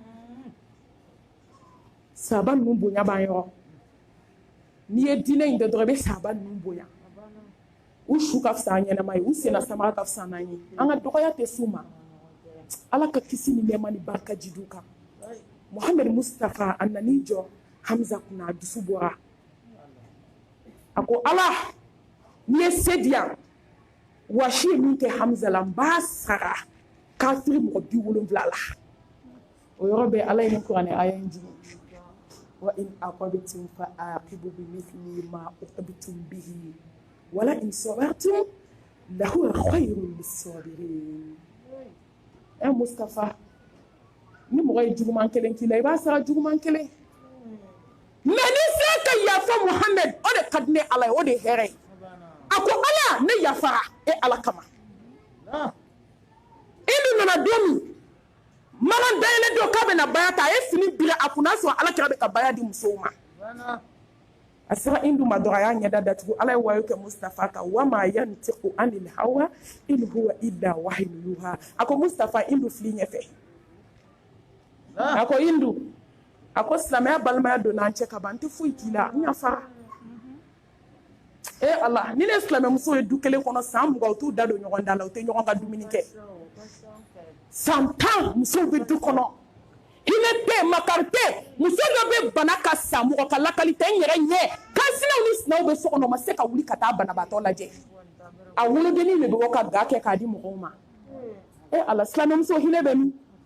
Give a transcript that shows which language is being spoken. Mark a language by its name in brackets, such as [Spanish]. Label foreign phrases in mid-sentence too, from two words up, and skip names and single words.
[Bambara] sahaba ninnu bonya b'an yɔrɔ n'i ye diinɛ in dɛ dɔrɔn i bɛ sahaba ninnu bonya u su ka fisa an ɲɛnama ye u senna samara ka fisa n'an ye an ka dɔgɔya tɛ s'u ma ala ka kisi ni nɛɛma ni barika ji d'u kan Muhammed Mustafa a nan'i jɔ Hamza kunna a dusu bɔra a ko ala n'i ye se di yan wasi ye min kɛ Hamza la n b'a sara kafiri mɔgɔ 70 la o yɔrɔ bɛ ala ye nin kuranɛ aya in jigin [Arabic] وإن عاقبتم فعاقبوا بمثل ما عوقبتم به ولئن صبرتم لهو خير للصابرين [Bambara] Mustafa ni mɔgɔ ye juguman kelen k'i la i b'a sara juguman kelen mais ni sera ka yafa Muhammed o de ka di ne ala ye o de ye hɛrɛ ye a ko ala ne yafara e ala kama i dun nana don min magan dayɛlɛ don k'a bɛna baya ta a ye fini biri a kun n'a sɔrɔ ala kɛra bɛ ka baya di musow ma a sera Indu ma dɔrɔn a y'a ɲɛda datugu ala ye wayo kɛ Mustafa kan [Arabic] وما ينطق عن الهوى إن هو إلا وحي يوحى [Bambara] a ko Mustafa Indu fili ɲɛfɛ a ko Indu a ko silamɛya balimaya donna an cɛ ka ban n tɛ foyi k'i la n yafara ala ni ne silamɛmuso ye du kelen kɔnɔ san 20 u t'u da don ɲɔgɔn da la u tɛ ɲɔgɔn ka dumuni kɛ san 10 musow bɛ du kɔnɔ hinɛ tɛ makari tɛ muso dɔ bɛ bana ka sa mɔgɔ ka lakali tɛ n yɛrɛ ɲɛ kansinaw ni sinaw bɛ so kɔnɔ ma se ka wuli ka taa banabaatɔ lajɛ a wolodennin de bɛ bɔ ka ga kɛ k'a di mɔgɔw ma ala silamɛmuso hinɛ bɛ min